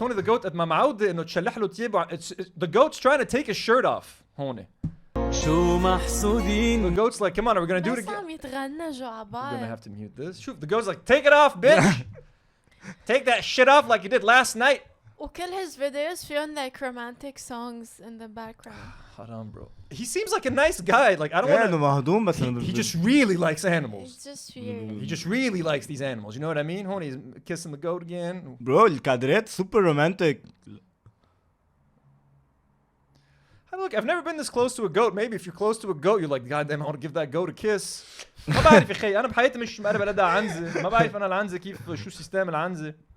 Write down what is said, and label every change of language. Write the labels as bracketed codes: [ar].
[ar] هون the goat قد ما معودة إنه تشلح له تيابه. [en] The goat's trying to take his shirt off. [ar] هون. شو محسودين. [en] The goat's like, come on, are we gonna do it again? We're gonna have to mute this. شوف, the goat's like, take it off, bitch. Take that shit off like you did last night. وكل his videos فيهم like romantic songs in the background. Haram, bro. He seems like a nice guy. Like I don't want to. He just really likes animals. It's just weird. He just really likes these animals. You know what I mean? Honey, he's kissing the goat again. Bro, الكادرات super romantic. Look, I've never been this close to a goat. Maybe if you're close to a goat, you're like, God damn, I want to give that goat a kiss. [ar] ما بعرف يا أخي. أنا بحياتي مش مقرب على ده عنزة. ما بعرف أنا العنزة كيف شو سيستم العنزة.